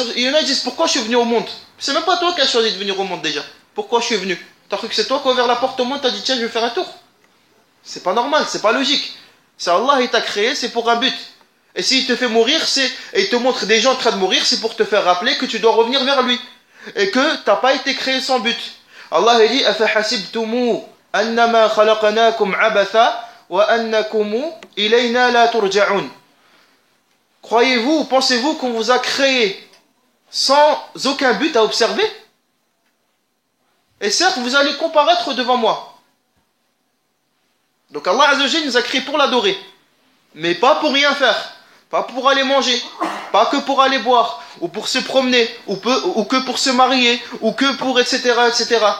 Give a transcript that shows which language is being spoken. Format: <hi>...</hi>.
<fr>Il y en a qui disent: pourquoi je suis venu au monde? C'est même pas toi qui as choisi de venir au monde déjà. Pourquoi je suis venu? T'as cru que c'est toi qui as ouvert la porte au monde, t'as dit: tiens, je vais faire un tour? C'est pas normal, c'est pas logique. C'est Allah qui t'a créé, c'est pour un but. Et s'il te fait mourir, et il te montre des gens en train de mourir, c'est pour te faire rappeler que tu dois revenir vers lui. Et que tu n'as pas été créé sans but. Allah dit:</fr> <ar>أَفَحَسِبْتُمُ أَنَّمَا خَلَقَنَاكُمْ عَبَثًا وَأَنَّكُمْ إِلَيْنَا لَا تُرْجَعُونَ.</ar> <fr>Croyez-vous, pensez-vous qu'on vous a créé sans aucun but à observer? Et certes, vous allez comparaître devant moi. Donc Allah Azza wa Jalla nous a créé pour l'adorer. Mais pas pour rien faire. Pas pour aller manger, pas que pour aller boire, ou pour se promener, ou que pour se marier, ou que pour etc. etc.</fr>